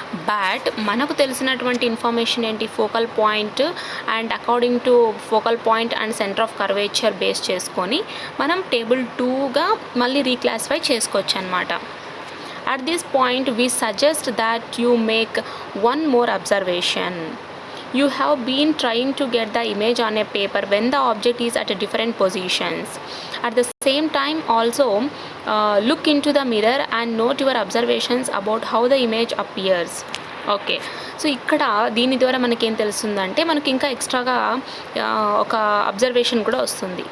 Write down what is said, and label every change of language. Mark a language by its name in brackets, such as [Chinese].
[Telugu] But మనకు తెలిసినటువంటి information ఏంటి, focal point and according to focal point and centre of curvature base చేసుకొని మనం టేబుల్ 2గా మళ్ళీ రీక్లాసిఫై చేసుకోవచ్చు అనమాట. [English] At this point we suggest that you make one more observation. You have been trying to get the image on a paper when the object is at different positions. At the same time also look into the mirror and note your observations about how the image appears. [Telugu] Okay, so ఇక్కడ దీని ద్వారా మనకేం తెలుస్తుందంటే మనకి ఇంకా ఎక్స్ట్రాగా ఒక observation కూడా వస్తుంది.